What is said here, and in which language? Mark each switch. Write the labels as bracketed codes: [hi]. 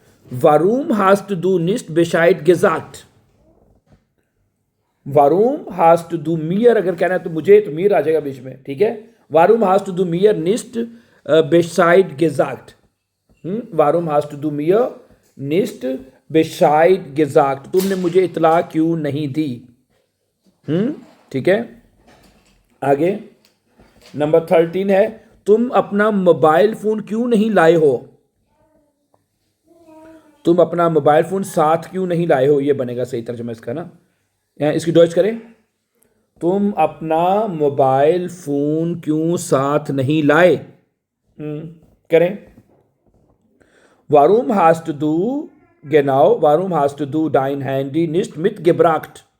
[de] Warum hast du nicht Bescheid gesagt? Warum hast du mir, [hi] अगर कहना है तो मुझे, तो mir आ जाएगा बीच में, ठीक है? [de] Warum hast du mir nicht Bescheid gesagt? Warum hast du mir nicht Bescheid gesagt? [hi] तुमने मुझे इतला क्यों नहीं दी? ठीक है, आगे नंबर 13 है, तुम अपना मोबाइल फोन क्यों नहीं लाए हो? तुम अपना मोबाइल फोन साथ क्यों नहीं लाए हो? ये बनेगा सही तर्जुमा इसका ना, इसकी डॉइच करें, तुम अपना मोबाइल फोन क्यों साथ नहीं लाए? करें, [de] Warum hast du, genau, warum hast du dein Handy nicht mitgebracht?